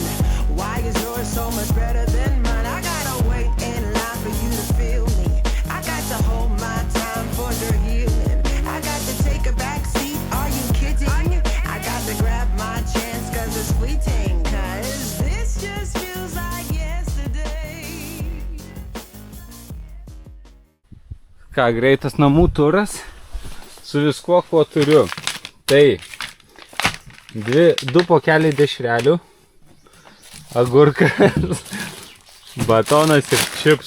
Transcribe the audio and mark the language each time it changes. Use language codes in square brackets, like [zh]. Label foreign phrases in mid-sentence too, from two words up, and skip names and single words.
[en] Why is yours so much better than mine? I gotta wait in line for you to feel me. I got to hold my time for the healing. I got to take a back seat. Are you kidding? I got to grab my chance 'cause it's fleeting. 'Cause this just feels like yesterday. [lt] Ką, greitas namų turas su viskuo, kuo turiu. Tai 2 pokeliai dešrelių, agurkas, batonas ir čipsų.